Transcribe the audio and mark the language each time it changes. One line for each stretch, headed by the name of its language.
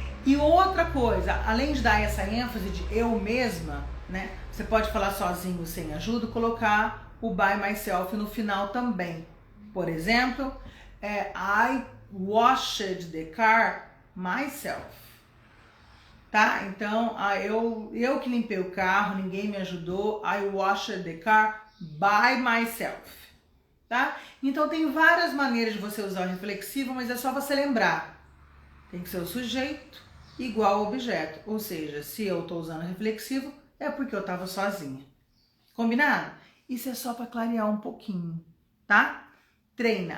Portuguese: E outra coisa, além de dar essa ênfase de eu mesma, né? Você pode falar sozinho sem ajuda, colocar o
English: by myself
Portuguese: no final também. Por exemplo,
English: I washed the car myself.
Portuguese: Tá? Então, eu que limpei o carro, ninguém me ajudou.
English: I washed the car by myself.
Portuguese: Tá? Então, tem várias maneiras de você usar o reflexivo, mas é só você lembrar. Tem que ser o sujeito igual ao objeto. Ou seja, se eu estou usando reflexivo, é porque eu estava sozinha. Combinado? Isso é só para clarear um pouquinho, tá? Treina.